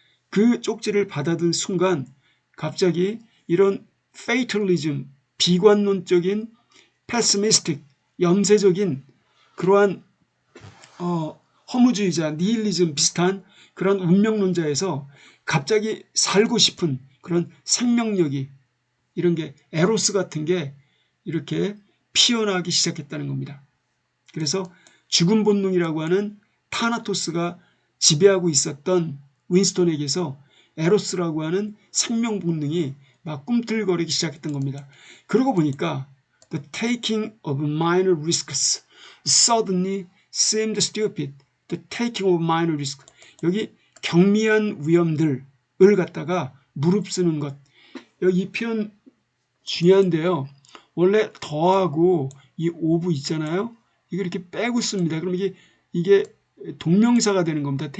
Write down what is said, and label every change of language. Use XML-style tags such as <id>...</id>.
<ko>그 쪽지를 받아든 순간 갑자기 이런 fatalism, 비관론적인 pessimistic, 염세적인 그러한 허무주의자, 니힐리즘 비슷한 그런 운명론자에서 갑자기 살고 싶은 그런 생명력이 이런 게 에로스 같은 게 이렇게 피어나기 시작했다는 겁니다. 그래서 죽음 본능이라고 하는 타나토스가 지배하고 있었던 윈스턴에게서 에로스라고 하는 생명 본능이 막 꿈틀거리기 시작했던 겁니다. 그러고 보니까</ko> <en>the taking of minor risks suddenly seemed stupid. the taking of minor risks</en> <ko>여기 경미한 위험들을 갖다가 무릅쓰는 것. 이 표현 중요한데요. 원래 더하고 이 오브 있잖아요. 이거 이렇게 빼고 씁니다. 그럼 이게 동명사가 되는 겁니다.</ko>